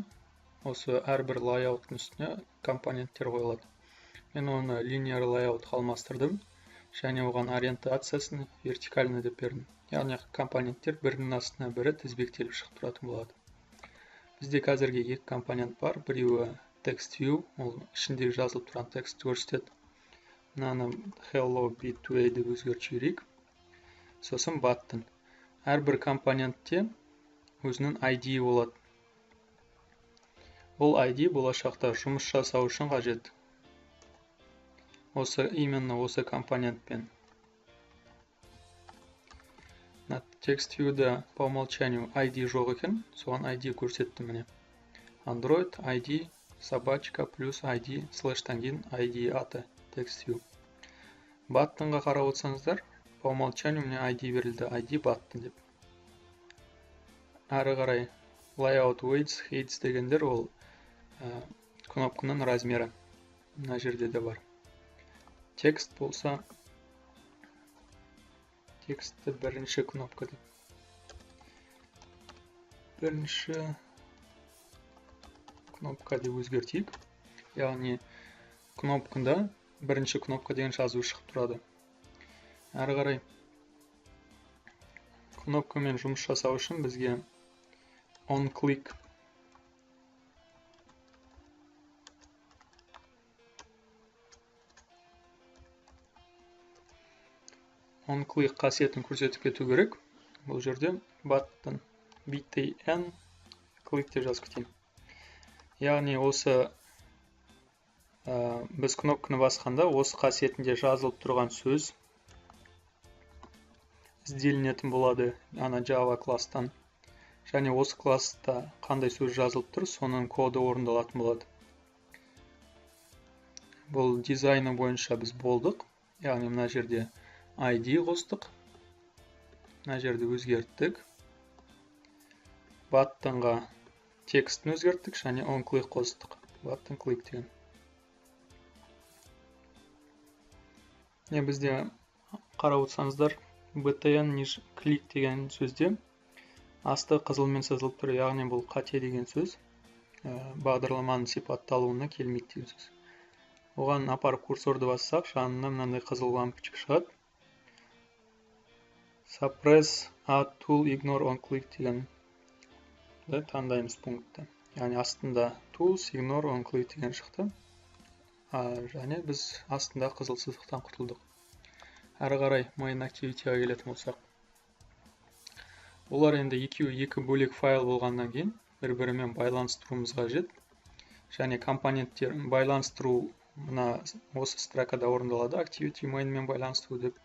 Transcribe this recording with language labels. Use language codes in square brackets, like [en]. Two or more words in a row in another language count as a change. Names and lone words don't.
[kk] Осы әрбір layout'ың үстіне компоненттер қойылады. Мен оны [en] linear layout [kk] алмастырдым, және оған ориентациясын вертикальный деп бердім. Яғни компоненттер бірінің астына бірі тізбектеліп шығып тұратын болады. Бізде қазірге екі компонент бар. Біреуі [en] text view, [kk] ол ішіндегі жазылып тұрған текстті көрсетеді. Мынаны hello B2A деп өзгертіп жіберейік. Сосын button. Әрбір компонентте өзінің ID болады. Ол ID болашақта жұмыс жасау үшін қажет. Именно осы компонентпен. [en] Text view'да [ru] по умолчанию [kk] ID жоқ екен, соған ID көрсеттім міне. Android ID собачка плюс ID слэштан кейін ID аты [en] text view. [kk] Buttonға қарап отырсаңыздар, [ru] по умолчанию мне [kk] ID берілді, ID button деп. Әрі қарай [en] layout weights, heights [kk] дегендер ол кнопканың размері. мына жерде де бар. Текст болса, текстті бірінші кнопка деп. Бірінші кнопка деп өзгертейік. Яғни кнопкында бірінші кнопка деген жазу шығып тұрады. Әрі қарай кнопкамен жұмыс жасау үшін бізге on-click қасиетін көрсетіп кету керек. Бұл жерде [en] button btn click [kk] деп жазып кетейін. Яғни осы біз кнопканы басқанда осы қасиетінде жазылып тұрған сөз ізделінетін болады ана Java класстан. Және осы класста қандай сөз жазылып тұр, соның коды орындалатын болады. Бұл дизайны бойынша біз болдық. Яғни мына жерде ID қостық. Мына жерде өзгерттік. Buttonға текстін өзгерттік және on-click қостық. [en] Button click [kk] деген. Бізде қарап отырсаңыздар, [en] btn click [kk] деген сөзде асты қызылмен сызылып тұр, яғни бұл қате деген сөз. Бағдарламаның сипатталуына келмейді деген сөз. Оған апарып курсорды бассақ, жанына мынандай қызыл лампочка шығады. [en] Suppress, add tool, ignore on-click [kk] деген таңдаймыз пунктті. Яғни астында [en] tools, ignore on-click [kk] деген шықты. Және біз астында қызыл сызықтан құтылдық. Әрі қарай [en] main activity- [kk] ға келетін болсақ. Олар енді екі бөлек файл болғаннан кейін бір-бірімен байланыстыруымыз қажет. Және компоненттер байланыстыру мына осы строкада орындалады, [en] activity main- [kk] мен байланыстыру деп.